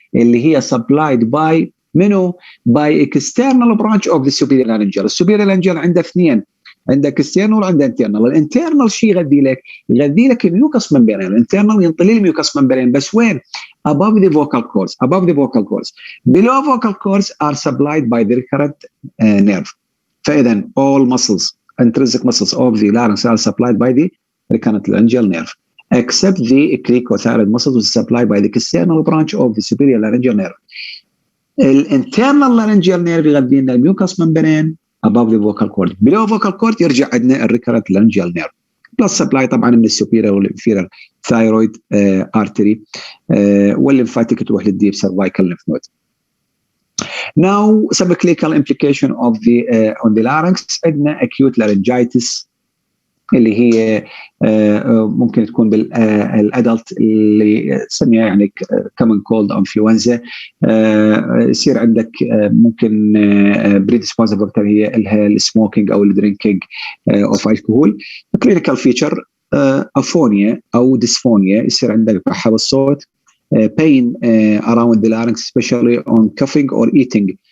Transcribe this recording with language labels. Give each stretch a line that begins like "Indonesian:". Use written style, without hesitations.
Arabic: اللي هي
English: supplied by منو؟ by external branch of the superior laryngeal.
Arabic: السوبيريور laryngeal عنده اثنين، عندك external وعنده internal. الانترنال شيء يغذي لك؟ يغذي لك الميوكس ممبرين. الانترنال ينطلي الميوكس ممبرين بس وين؟
English: above the vocal cords. above the vocal cords. below vocal cords are supplied by the recurrent nerve. فإذا all muscles, intrinsic muscles of the larynx are supplied by the recurrent laryngeal nerve, except the cricothyroid muscles which is supplied by the external branch of the superior laryngeal nerve.
Arabic: الانترنال laryngeal nerve يغذي لنا الميوكس ممبرين
English: above the vocal cord. below vocal cord
Arabic: يرجع عندنا الريكرنت
English: laryngeal nerve.
Arabic: بلس سبلاي طبعا من السوبيريور والانفيريور ثايرويد ارتري والليمفاتيك تروح للديب سيرفايكال lymph node.
English: Now subclinical implication of the on the larynx عندنا acute laryngitis
Arabic: اللي هي ممكن تكون بالادلت اللي نسميها يعني
English: common cold influenza.
Arabic: يصير عندك ممكن
English: predisposing factor
Arabic: هي السموكينج او الدرينكينج اوف الكحول.
English: clinical feature aphonia او dysphonia،
Arabic: يصير عندك بحة بالصوت،
English: pain around the larynx especially on coughing or eating.